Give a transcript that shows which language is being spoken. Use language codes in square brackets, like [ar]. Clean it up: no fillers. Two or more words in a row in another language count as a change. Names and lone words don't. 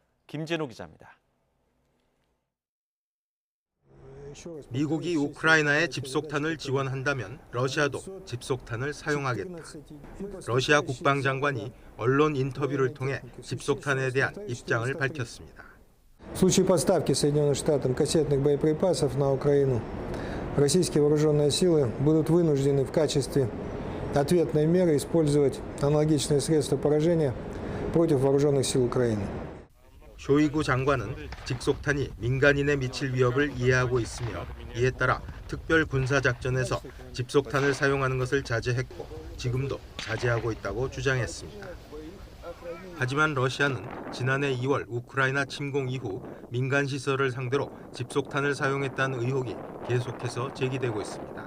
[ko] 김진호 기자입니다. 미국이 우크라이나에 집속탄을 지원한다면 러시아도 집속탄을 사용하겠다. 러시아 국방장관이 언론 인터뷰를 통해 집속탄에 대한 입장을 밝혔습니다. [ru] В случае поставки Соединенным Штатам кассетных боеприпасов на Украину, российские вооруженные силы будут вынуждены в качестве ответной меры использовать аналогичные средства поражения против вооруженных сил Украины. [ko] 쇼이구 장관은 직속탄이 민간인에 미칠 위협을 이해하고 있으며 이에 따라 특별 군사작전에서 집속탄을 사용하는 것을 자제했고 지금도 자제하고 있다고 주장했습니다. 하지만 러시아는 지난해 2월 우크라이나 침공 이후 민간 시설을 상대로 집속탄을 사용했다는 의혹이 계속해서 제기되고 있습니다.